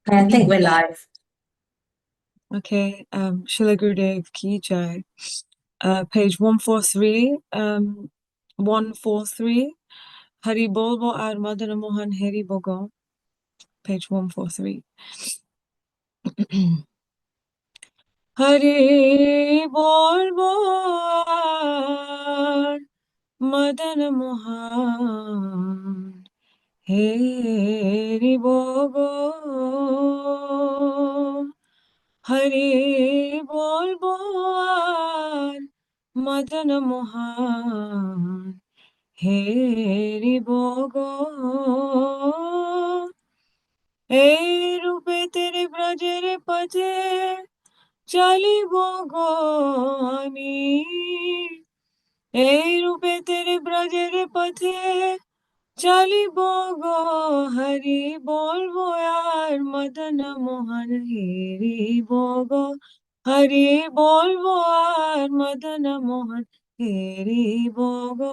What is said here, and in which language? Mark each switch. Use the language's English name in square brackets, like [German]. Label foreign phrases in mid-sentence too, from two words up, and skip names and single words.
[English] I think we're live. Okay, Srila Gurudev Ki Jai. Page 143, 143. [Bangla] হরি বল বো আর মদন মোহন হরি বগো. [English] Page 143. [Bangla] হরি বল বো আর মদন মোহন হরি বগো. হরি বল বো আর মদন মোহন হরি বগো. এই রূপে তেরে ব্রজের পথে চালিব গো আমি, এই রূপে তেরে ব্রজের পথে চালিব গো, হরি বলবো আর মদন মোহন হেরিব গো, হরি বলবো আর মদন মোহন হেরিব গো।